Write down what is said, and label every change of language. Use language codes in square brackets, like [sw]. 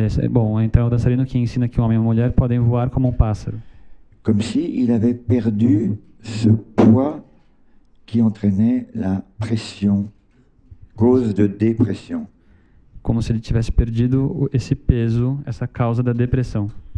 [pt] Bom, então é o dançarino que ensina que um homem e uma mulher podem voar como um pássaro. [fr] Comme s'il avait perdu ce poids qui entraînait la pression, cause de dépression. [pt] Como se ele tivesse perdido esse peso, essa causa da depressão.